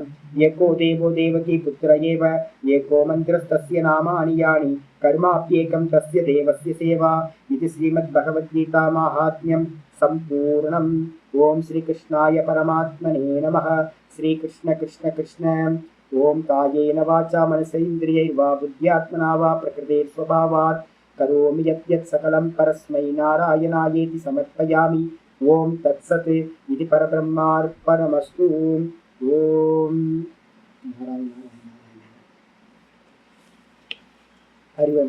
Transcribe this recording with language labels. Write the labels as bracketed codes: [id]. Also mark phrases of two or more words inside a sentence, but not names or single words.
[sa] एको देवो देवकी पुत्र एव. एको मन्त्रस्तस्य नामानि यानि. कर्माप्येकं तस्य देवस्य सेवा. इति श्रीमद्भगवद्गीता माहात्म्यं संपूर्णम्. ओम श्री कृष्णाय परमात्मने नमः. श्री कृष्ण कृष्ण कृष्ण ओम् कायेन वाचा मनसेन्द्रियैर्वा बुद्ध्यात्मना वा प्रकृतेः स्वभावात् करोमि यत् यत् सकलं परस्मै नारायणायेति समर्पयामि. ओम् तत्सत्। इदं परब्रह्मार्पणमस्तु. ஓம் அறிவன்.